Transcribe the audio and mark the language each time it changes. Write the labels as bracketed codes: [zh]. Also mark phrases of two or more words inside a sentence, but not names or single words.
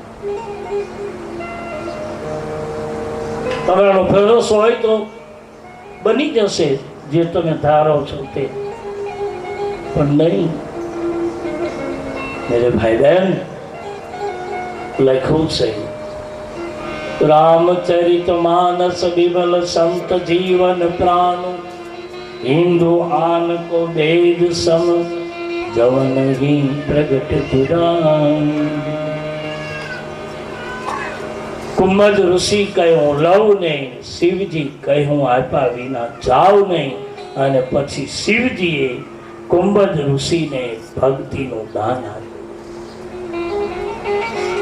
[gu] તમારો ભરોસો હોય તો બની જશે જે તમે ધારો છો તે, પણ નહીં. મેરે ભાઈ બહેન, લખ્યું છે [awa] रामचरित मानस विमल संत जीवन प्राण, हिंदू आन को वेद सम जवन ही प्रगट पुराण. [gu] કુંભજ ઋષિ કહ્યું લવ નહીં, શિવજી કહ્યું આપ્યા વિના જાવ નહીં. અને પછી શિવજીએ કુંભજ ઋષિને ભક્તિનું દાન આપ્યું.